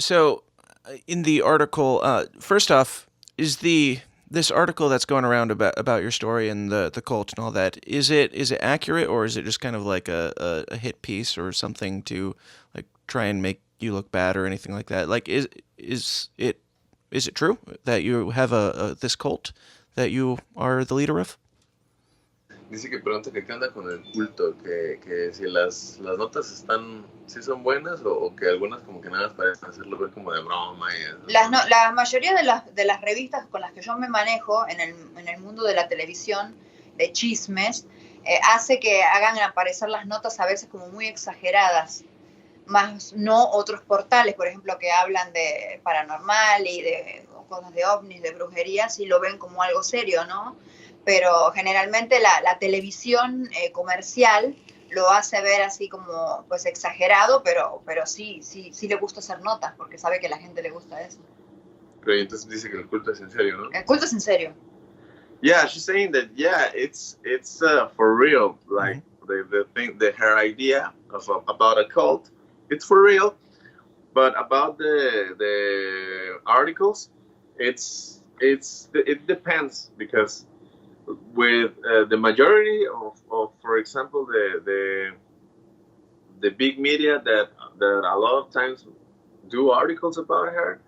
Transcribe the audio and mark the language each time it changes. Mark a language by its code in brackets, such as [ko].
[en] So, in the article, first off, is this article that's going around about your story and the cult and all that, is it accurate, or is it just kind of like a hit piece or something to like try and make you look bad or anything like that? Like, is it true that you have this cult that you are the leader of? [es] Dice que pregunta que qué onda con el culto, que si las notas si son buenas, o que algunas como que nada parecen hacerlo ver como de broma. La mayoría de las revistas con las que yo me manejo en el mundo de la televisión, de chismes, hace que hagan aparecer las notas a veces como muy exageradas, más no otros portales, por ejemplo, que hablan de paranormal y de cosas de ovnis, de brujería, si lo ven como algo serio, ¿no? Pero generalmente la televisión comercial lo hace ver así como pues exagerado, pero sí le gusta hacer notas, porque sabe que a la gente le gusta eso. Pero entonces dice que el culto es en serio, ¿no? El culto es en serio. [en] Yeah, she's saying that yeah, it's for real. Like the thing, her idea of about a cult, it's for real. But about the articles, it depends because with the majority of for example the big media that a lot of times do articles about her,